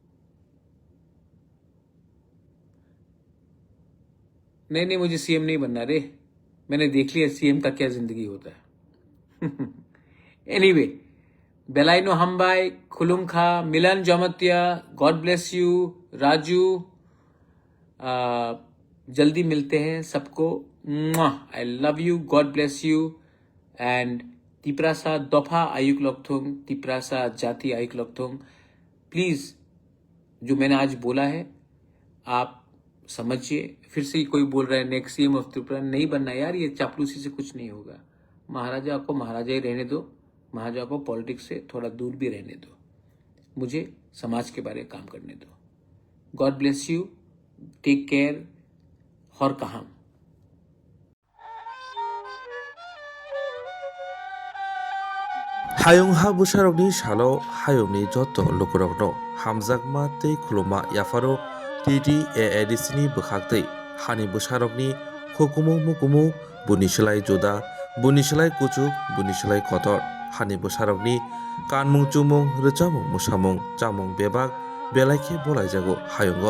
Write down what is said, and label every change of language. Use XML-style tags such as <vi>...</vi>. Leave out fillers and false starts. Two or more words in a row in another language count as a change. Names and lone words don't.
<hi>नहीं, मुझे सीएम नहीं बनना रे। मैंने देख लिया सीएम का क्या जिंदगी होता है। Anyway, Belaino Hambai, Khulumkha, Milan Jamatia,</hi> <en>God bless you, Raju.</en> <hi>जल्दी मिलते हैं सबको.</hi> <en>I love you, God bless you.</en> <trp>And Tiprasa Dopa Ayuk Lokthung, Tiprasa Jati Ayuk Lokthung.</trp> <hi>प्लीज़ जो मैंने आज बोला है आप समझिए. फिर से कोई बोल रहा है</hi> <en>next CM of Tripura.</en> <hi>नहीं बनना यार, ये चापलूसी से कुछ नहीं होगा. महाराजा को महाराजा ही रहने दो. महाराजा को पॉलिटिक्स से थोड़ा दूर भी रहने दो. मुझे समाज के बारे में काम करने दो.</hi> <en>God bless you. Take care.</en> <trp>हर कहाम. Hayung ha busharokni shalo hayungni joto lukurokno hamjakma tei khuluma yafaro TTAADC ni bwkhaktwi hani busharokni hukumu mukumu bunisilai juda bunisilai kuchuk bunisilai kotor hani busharokni kanmung chumung rwchabung musamung chamung bebak belaikhe bolaijago hayungo.</trp>